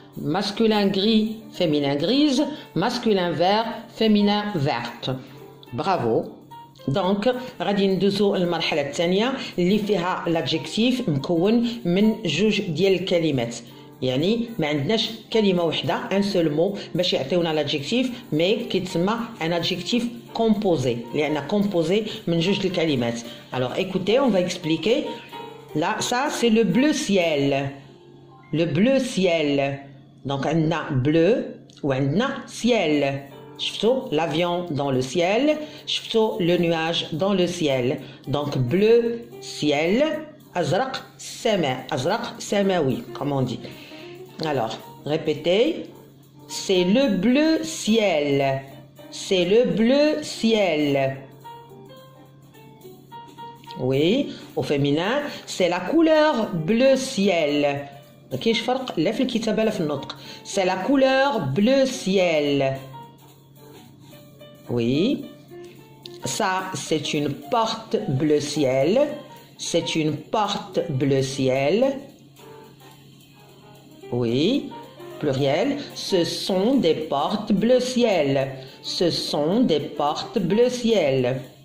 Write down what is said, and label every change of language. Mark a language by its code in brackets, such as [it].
[fr] Masculin gris, féminin grise. Masculin vert, féminin verte. Bravo. [ar] دونك غادي ندوزو المرحله الثانيه اللي فيها لادجيكتيف مكون من جوج ديال الكلمات. يعني ما عندناش كلمه واحده [fr] ان سول مو [ar] باش يعطيونا لادجيكتيف مي كيتسمى [fr] ان ادجيكتيف كومبوزي [ar] لان كومبوزي من جوج الكلمات. [fr] Alors écoutez, on va expliquer. Là, ça c'est le bleu ciel. Le bleu ciel. Donc عندنا bleu وعندنا ciel. شفتوا l'avion dans le ciel, شفتوا le nuage dans le ciel. Donc bleu ciel, [ar] أزرق سماء, أزرق سماوي [fr] comme on dit. Alors répétez, c'est le bleu ciel, c'est le bleu ciel. Oui, au féminin, c'est la couleur bleu ciel. [ar] كاينش فرق لا في الكتابة لا في النطق. [fr] C'est la couleur bleu ciel. Oui, ça c'est une porte bleu ciel, c'est une porte bleu ciel. Oui, pluriel, ce sont des portes bleu ciel, ce sont des portes bleu ciel.